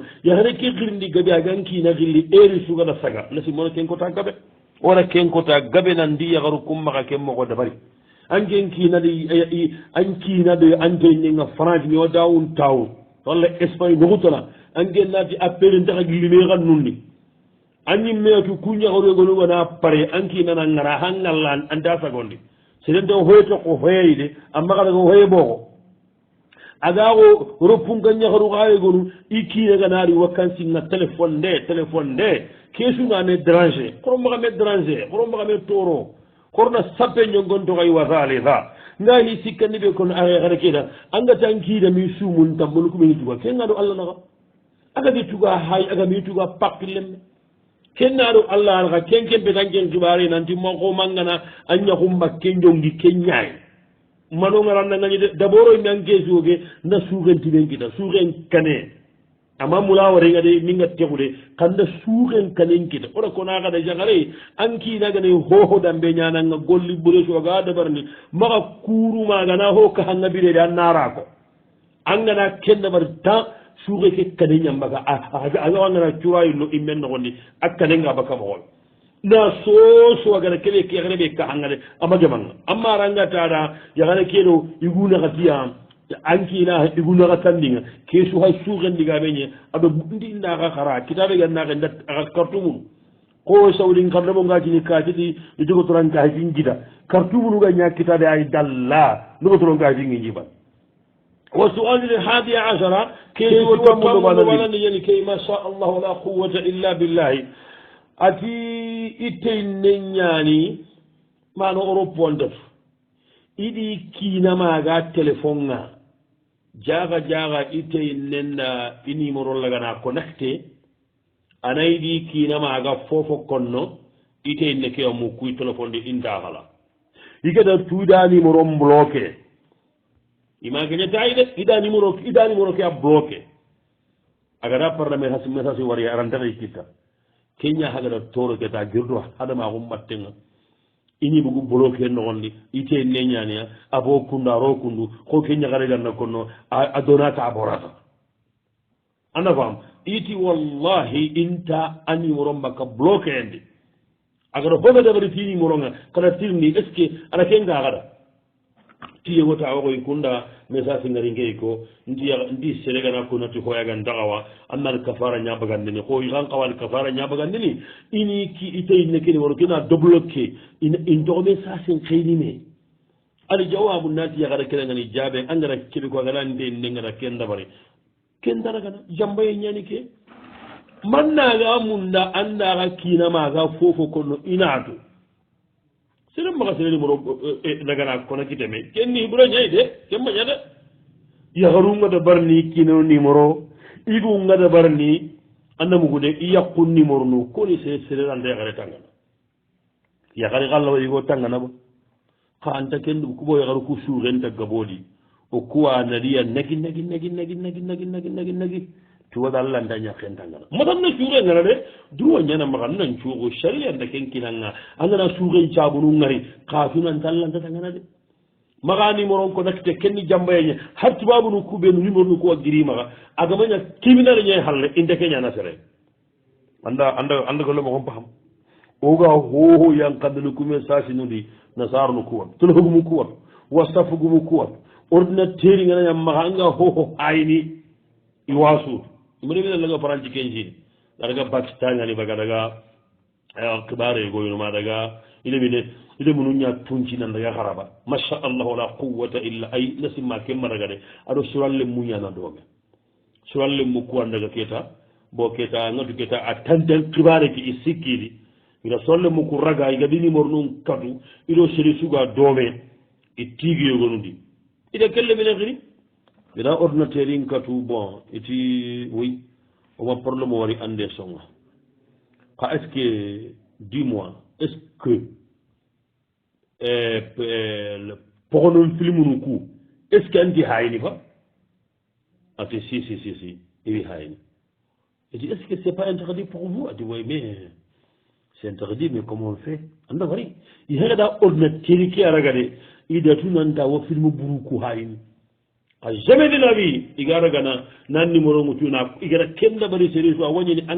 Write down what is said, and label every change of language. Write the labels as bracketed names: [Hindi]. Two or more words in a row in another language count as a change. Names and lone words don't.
[Soninke] yahare ke xirndi gaɓe aga ankina xilli eri sugana saga nasi mona kenkota gaɓe wona kenkota gaɓe nandi yagaru kummaxa ken moxo dabari anken kinadi ankinade anteñenga france mi o dawun tawun walla Espagne noxutana angen naati appele ntaxa gilime xan nundi añim meetu kuñaxoregonugana pare ankinana ngara xa ngallan anta sagondi sedente hoye toqo hoyeyde a maxarago hoye booxo agaxo ropunga ñaxaru xayegonu i kiinaganaari wakansinga téléphone nde kesuna [French] me déranger [Soninke] xoro maxa [French] me déranger [Soninke] xoro maxa me toro korna sappe ñongontoxay wasale sa nga hi sikkandi ɓe kono axexare keda angatan kiida mi sumun tambonu kumeni tuga kengaɗo allah naxa agami tuga hay agami tuga pakki lemme kennaɗo allah naxa ken kempeta ken xibare nanti maxo mangana a ñaxumba ke njongi ke ñaay manongarannangañi de d'abord o mian kesuoge na suxentimen kita suxen kane ama mula warenga de minga texude kanda suxen kanen kita ora kona xada jaxare an kinagane hoho dambe ñananga golli ɓuresoga dabarni maxa kurumagana ho kaxanga birede a narako angana ken dabar temps suuxe ke kane ñambaga a yoxangana curayillo immen noxondi a kanenga baka moxol na so agara kele ke yaxere ɓe kaxanga de ama gemanga a marangataɗa yaxana keno igunaxatiya ankina igunaxa tandinga ke suxa suxendiga ɓeñe aɓe ndindaxa xara kitaɓe gannaxe ndat axa kartumunu ko sawlin karnamo ngacini kaciti no jogotoran kaxetin jida kartumunuga ña kitaɓe ay dalla nogotoron kaxetingi njiban [Arabic] wa sualil hadi ashara [Soninke] kesuwatammuɗomalani yani kay [Arabic] ma sha allah la quwata illa billahi [Soninke] ati ittey nen ñaani mano europe on def iɗi kiinamaga téléphone nga jaga jaga ittey nenna i numéro lagana connecté anayi ɗi kiinamaga fofo konno ittey neke o mu kuy téléphone de intahala ikeda tuuɗa [French] numéro bloqué [Soninke] ima geñetayi de ida numéro ke a bloqué agada parlement has message wari arantaxay kitta keña hagada toro keta girdo hadama xum mattenga ini bugu bloqué noxondi ite neñania abo kundu aro kundu ko keñaxareganna konno a donata a borata anda fam iti wallahi inta a numéro mbaka bloqué endi agada hoga dabari ti numéro nga kada tirni [French] est ce que [Soninke] ana kenga xada tiye wota waxoy kunda message ngari ngey ko ndi seregana konati hoyagan daxawa annar kafara ñabagandini ko xan qawal kafara ñabagandini ini ki iteyne kene waro kena debloqué in doxo message en xeynime ali jawabu nati yaxara kenangani jaɓe angara keɓe ko agana nde ndengana ken dabari ken daragana jambaye ñani ke man naga munda andaxa kiinamaga fofo konno inatu sere maga sere numéro nagana kona kiteme ken ni ɓura ñayi de ken maña de yaharu ngada barni kino numéro igu ngada barni andamugude i yakku numéro nu koni se sere anda yaxare tangana yaxari xallawa yigo tangana ba xa anta ken kubo yaxaru ku suxenta gaboɗi o kuwa nadiya nagi tuwaɗa allah nda ñaken tangana matan na suure ngana de duwa ñana maxan nan cuuxu sharia nda ken kinanga a ngana suuxen cabunu ngari xasunanta allanta tangana de maxa numéro ko nakte kenni jambayeñe har tubabunu kuɓenu numéro nu kuwa giri maxa agamaña kiminare ñayi halle indeke ñana sere anda ko lemoxon paxam oga hoho yankandani kume sasinudi nasarnu kuwat telefogumu kuwat wasafugumu kuwat ordinateur nganaña maxa anga hoho hayni i wasu mune mine laga faranci kenjini adaga pakistan ani baga daga kibare goyinuma daga ile munu ña tuncinan daga haraba masha [Arabic] allahu la quwata illa [Soninke] ay nasimma kemma daga de aɗo suralle muñana doome suralle mu kuwan daga keta bo keta ngatu keta a tanten kibare ki i sikkidi ida solle mu ku raga igadi numéro num katu iɗo seri suga doome i tigiyogonundi ida kelle mine xiri ida ordinateur in katu bon iti oui oma problème o wari ande songa ka [French] est ce que dis moi est ce que [Soninke] pogonon filmunu ku [French] est ce que [Soninke] anti hayni fa ati si iwi hayni iti [French] est ce que c'est pas interdit pour vous [Soninke] ati [French] oui mais c'est interdit mais comment on fait [Soninke] anda wari i hegada ordinateur ki aragade ida tunanta wo film buru ku hayni a [French] jamais de la vie [Soninke] igara gana nan numéro mu tuna igara kenda bari seri so woni an